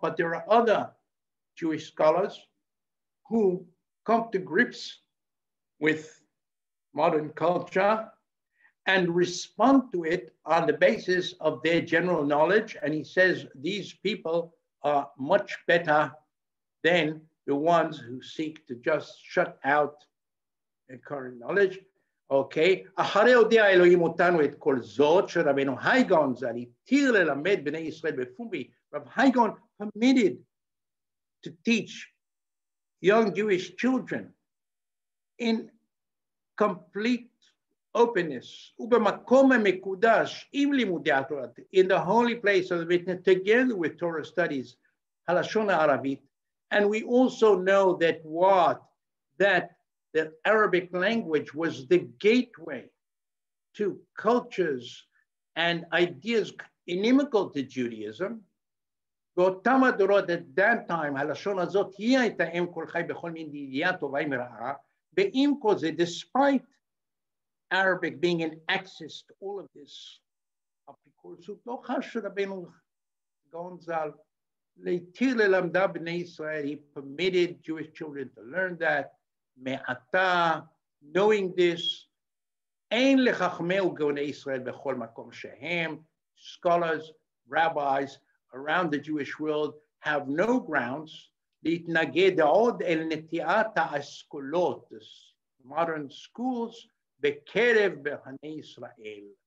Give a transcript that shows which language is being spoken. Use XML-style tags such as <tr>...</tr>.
<en>But there are other Jewish scholars who come to grips with modern culture and respond to it on the basis of their general knowledge. And he says these people are much better than the ones who seek to just shut out the current knowledge.</en> <he>Okay, אחרי הודיע אלוהים אותנו את כל זאת, שרבנו Hai Gaon ז"ל התיר ללמד בני ישראל בפומבי.</he> <en>Rav Hai Gaon permitted to teach young Jewish children in complete openness,</en> <he>ובמקום המקודש עם לימודי התורה,</he> <en>in the holy place of the witness, together with Torah studies,</en> <he>הלשון הערבית.</he> <en>And we also know that the Arabic language was the gateway to cultures and ideas inimical to Judaism.</en> <he>באותם הדורות</he> <en>at that time,</en> <he>הלשון הזאת היא הייתה אם כל חי בכל מין ידיעה טובה מרעה, ועם כל זה,</he> <en>despite Arabic being an access to all of this,</en> <he>אפיקורסות לא חש רבנו גאון ז"ל להתיר ללמדה בני ישראל.</he> <en>He permitted Jewish children to learn that, מעתה, knowing this,</en> <he>אין לחכמי וגאוני ישראל בכל מקום שהם,</he> <en>scholars, rabbis around the Jewish world have no grounds</en> <he>להתנגד עוד אל נטיעת האסכולות,</he> <en>modern schools,</en> <he>בקרב בני ישראל.</he>